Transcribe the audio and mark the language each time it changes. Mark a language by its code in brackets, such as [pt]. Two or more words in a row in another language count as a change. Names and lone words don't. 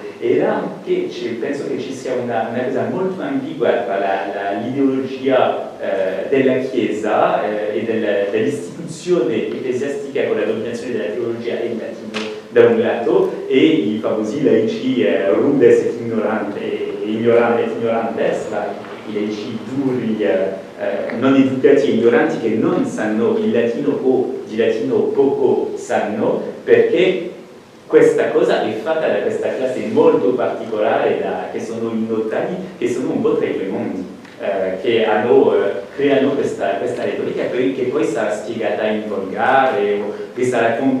[it] E là che penso che ci sia una cosa molto ambigua tra l'ideologia della Chiesa e dell'istituzione ecclesiastica con la dominazione della teologia e il latino da un lato e i famosi laici [la] rudes et ignorantes, [it] i laici duri, non educati e ignoranti che non sanno il latino o di latino poco sanno, perché questa cosa è fatta da questa classe molto particolare che sono i notari, che sono un po' tra i due mondi, che creano questa retorica che poi sarà spiegata in volgare, o che sarà